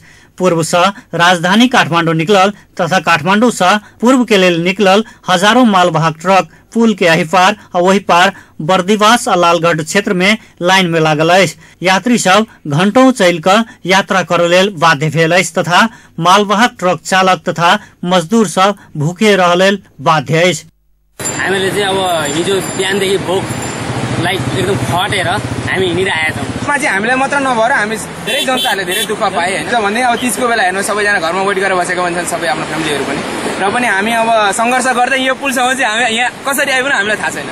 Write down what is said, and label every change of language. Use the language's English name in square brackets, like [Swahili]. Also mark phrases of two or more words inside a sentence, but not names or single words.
[Maithili] पूर्व से राजधानी काठमाडौँ निकलल तथा काठमाडौँ से पूर्व के लेल निकलल हजारों मालवाहक ट्रक पुल के एही पार और वही पार बर्दिवास और लालगढ़ क्षेत्र में लाइन में लागल अछि। यात्री सब घंटों चल कर यात्रा करे लेल बाध्य भेल अछि तथा मालवाहक ट्रक चालक तथा मजदूर सब भूखे रह लेल बाध्य अछि। [Nepali] हामीले चाहिँ अब हिजो बिहानदेखि भोकलाई एकदम खटेर हामी हिँडिरहेका छौँ। चाहिँ हामीलाई मात्र नभएर हामी धेरै जनताहरूले धेरै दुःख पाए होइन भने अब 30 को बेला हेर्नु सबैजना घरमा वेट गरेर बसेको मान्छन् सबै आफ्नो फ्यामिलीहरू पनि र पनि हामी अब सङ्घर्ष गर्दै यो पुलसम्म चाहिँ हामी यहाँ कसरी आइपुग्नु हामीलाई थाहा छैन।